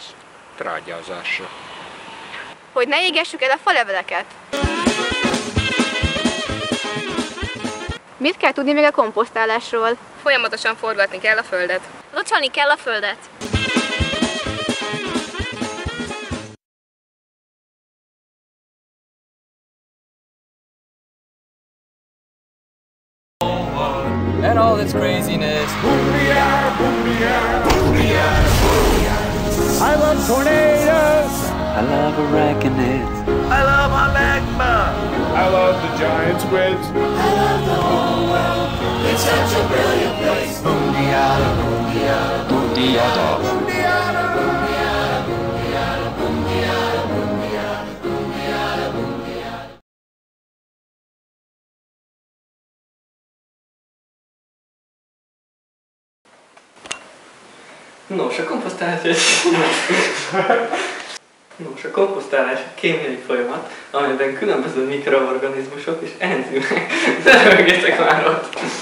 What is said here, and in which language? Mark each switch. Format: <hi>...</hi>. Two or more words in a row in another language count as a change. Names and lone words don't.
<hu>Trágyázásra. Hogy ne égessük el a faleveleket. Mit kell tudni még a komposztálásról? Folyamatosan forgatni kell a földet. Locsolni kell a földet.</hu> <en>And all its craziness. I love tornadoes. I love arachnids. I love my magma. I love the giant squids. I love the whole world. It's such a brilliant place. Boom-de-yada, boom-de-yada, boom-de-yada, boom-de-yada, boom-de-yada, boom-de-yada, boom-de-yada, boom-de-yada, boom-de-yada, boom-de-yada.</en> <hu>Nos, a komposztálás kémiai folyamat, amelyben különböző mikroorganizmusok és enzimek, ne röhögjetek már ott!</hu>